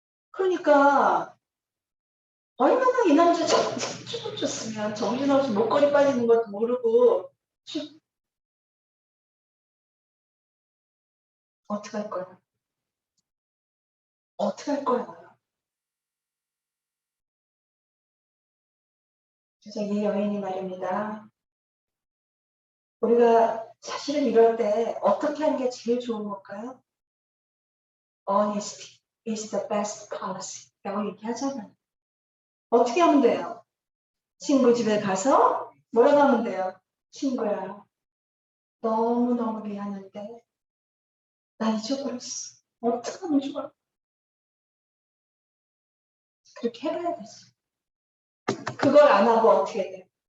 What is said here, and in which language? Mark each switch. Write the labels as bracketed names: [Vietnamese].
[Korean] 그러니까 얼마나 이 남자 춤을 췄으면 정신없이 목걸이 빠지는 것도 모르고 어떻게 할 거야? 어떻게 할 거야? 그래서 이 여인이 말입니다. 우리가 사실은 이럴 때 어떻게 하는 게 제일 좋은 걸까요? [English] Honesty is the best policy [Korean] 라고 얘기하잖아요. 어떻게 하면 돼요? 친구 집에 가서 뭐라고 하면 돼요? 친구야, 너무너무 미안한데 나 잊어버렸어. 어떻게 하면 좋아? 그렇게 해봐야 되지. 그걸 안 하고 어떻게 돼?